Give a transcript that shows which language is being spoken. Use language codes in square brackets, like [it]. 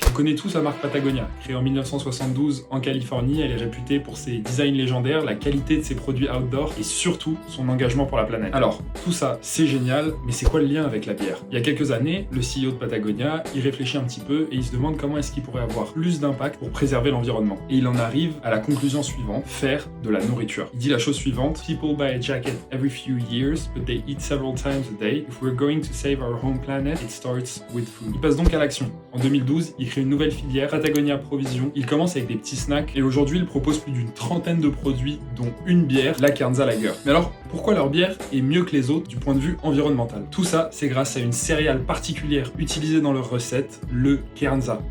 [fr] On connaît tous la marque Patagonia. Créée en 1972 en Californie, elle est réputée pour ses designs légendaires, la qualité de ses produits outdoor et surtout son engagement pour la planète. Alors, tout ça, c'est génial, mais c'est quoi le lien avec la bière? Il y a quelques années, le CEO de Patagonia, il réfléchit un petit peu et il se demande comment est-ce qu'il pourrait avoir plus d'impact pour préserver l'environnement. Et il en arrive à la conclusion suivante, faire de la nourriture. Il dit la chose suivante, [en] People buy a jacket every few years, but they eat several times a day. If we're going to save our home planet, it starts with food. [fr] Il passe donc à l'action. En 2012, il crée une nouvelle filière, Patagonia Provision. Il commence avec des petits snacks et aujourd'hui, il propose plus d'une trentaine de produits, dont une bière, la Kernza Lager. Mais alors, pourquoi leur bière est mieux que les autres du point de vue environnemental? Tout ça, c'est grâce à une céréale particulière utilisée dans leur recette, le Kernza.